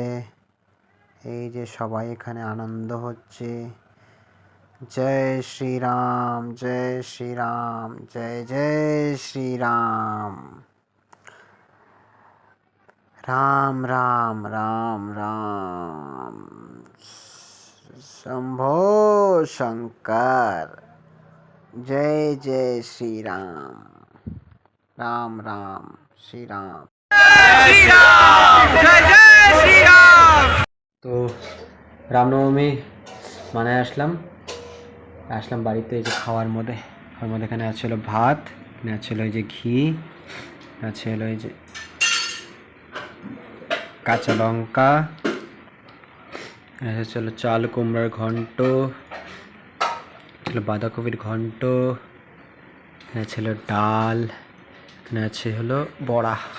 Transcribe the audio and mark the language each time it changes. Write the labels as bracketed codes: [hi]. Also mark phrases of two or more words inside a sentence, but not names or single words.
[bn] এই যে সবাই এখানে আনন্দ হচ্ছে। জয় শ্রীরাম, জয় শ্রীরাম, জয় জয় শ্রীরাম। রাম রাম রাম রাম, [hi] शंभो शंकर। जय जय श्री राम, राम राम श्री राम। श्री राम, जय जय श्री राम। [bn] তো রামনবমী মানে আসলাম বাড়িতে। এই যে খাওয়ার মধ্যে এখানে আছে হলো ভাত, এখানে আছে হলো এই যে ঘি, আছে হলো এই যে কাঁচা লঙ্কা, এখানে ছিল চাল কুমড়ার ঘন্ট, ছিল বাঁধাকপির ঘন্ট, এখানে ছিল ডাল, এখানে আছে হলো বড়া।